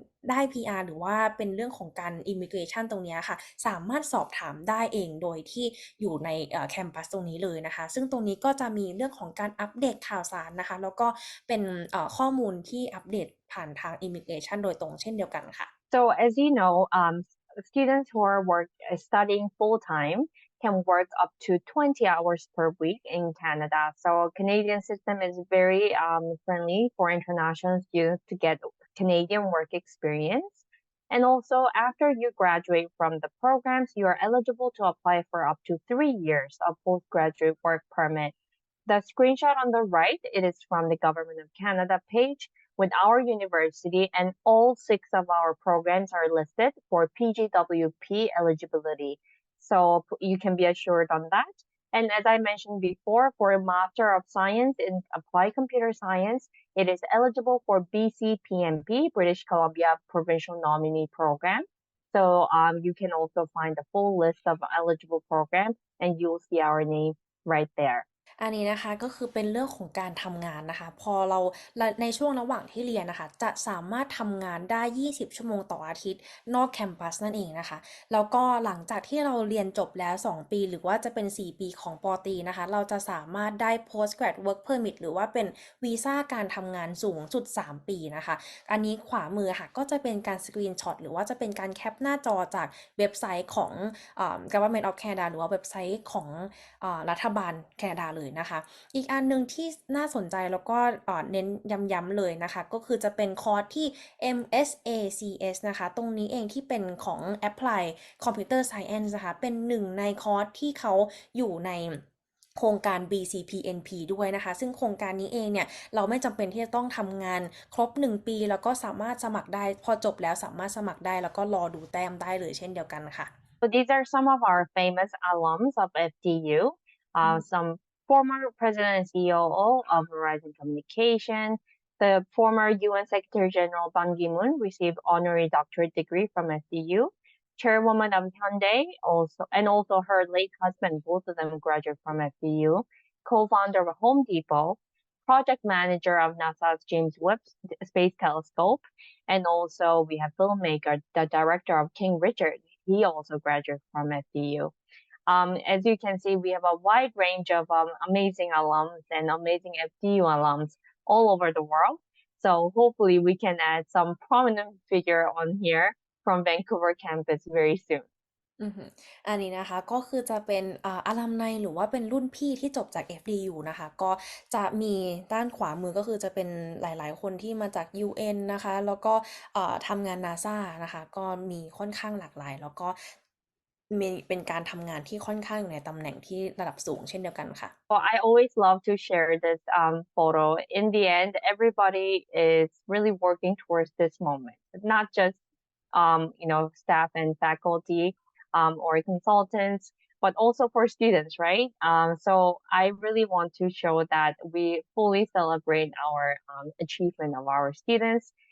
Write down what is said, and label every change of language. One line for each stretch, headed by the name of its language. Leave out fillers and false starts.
Thai: ได้ PR หรือว่าเป็นเรื่องของการ immigration ตรงนี้ค่ะสามารถสอบถามได้เองโดยที่อยู่ในแคมปัสตรงนี้เลยนะคะซึ่งตรงนี้ก็จะมีเรื่องของการอัปเดตข่าวสารนะคะแล้วก็เป็นข้อมูลที่อัปเดตผ่านทาง immigration โดยตรงเช่นเดียวกันค่ะ
English: So as you know, students who are studying full time can work up to 20 hours per week in Canada. So Canadian system is very friendly for international students to get Canadian work experience. And also after you graduate from the programs, you are eligible to apply for up to 3 years of postgraduate work permit. The screenshot on the right, it is from the Government of Canada page with our university, and all 6 of our programs are listed for PGWP eligibility. So you can be assured on that. And as I mentioned before, for a Master of Science in Applied Computer Science, it is eligible for BCPMP, British Columbia Provincial Nominee Program. So you can also find the full list of eligible programs, and you'll see our name right there.
Thai: อันนี้นะคะก็คือเป็นเรื่องของการทำงานนะคะพอเราในช่วงระหว่างที่เรียนนะคะจะสามารถทำงานได้20ชั่วโมงต่ออาทิตย์นอกแคมปัสนั่นเองนะคะแล้วก็หลังจากที่เราเรียนจบแล้ว2ปีหรือว่าจะเป็น4ปีของปตรีนะคะเราจะสามารถได้ postgrad work permit หรือว่าเป็นวีซ่าการทำงานสูงสุด3ปีนะคะอันนี้ขวามือค่ะก็จะเป็นการสกรีนช็อตหรือว่าจะเป็นการแคปหน้าจอจากเว็บไซต์ของGovernment of Canada หรือว่าเว็บไซต์ของ รัฐบาลแคนาดาเลยนะคะอีกอันนึงที่น่าสนใจแล้วก็เน้นย้ำๆเลยนะคะก็คือจะเป็นคอร์สที่ MSACS นะคะตรงนี้เองที่เป็นของ Apply Computer Science นะคะเป็นหนึ่งในคอร์สที่เขาอยู่ในโครงการ BCPNP ด้วยนะคะซึ่งโครงการนี้เองเนี่ยเราไม่จำเป็นที่จะต้องทำงานครบ1ปีแล้วก็สามารถสมัครได้พอจบแล้วสามารถสมัครได้แล้วก็รอดูแต้มได้เลยเช่นเดียวกันค่ะ
English: So these are some of our famous alums of FDU, some former president and CEO of Verizon Communication. The former UN Secretary General Ban Ki-moon received honorary doctorate degree from FDU. Chairwoman of Hyundai also her late husband, both of them graduate from FDU. Co-founder of Home Depot, project manager of NASA's James Webb Space Telescope, and also we have filmmaker, the director of King Richard. He also graduated from FDU. As you can see, we have a wide range of amazing alums and amazing FDU alums all over the world. So hopefully we can add some prominent figure on here from Vancouver campus very soon.
Thai: อันนี้นะคะก็คือจะเป็นอัลลัมไนหรือว่าเป็นรุ่นพี่ที่จบจาก FDU นะคะก็จะมีด้านขวามือก็คือจะเป็นหลายๆคนที่มาจาก UN นะคะแล้วก็ทำงาน NASA นะคะก็มีค่อนข้างหลากหลายแล้วก็มีเป็นการทำงานที่ค่อนข้างอยู่ในตำแหน่งที่ระดับสูงเช่นเดียวกันค่ะ
English: Well, I always love to share this photo. In the end, everybody is really working towards this moment, not just staff and faculty or consultants, but also for students, right? So I really want to show that we fully celebrate our achievement of our students.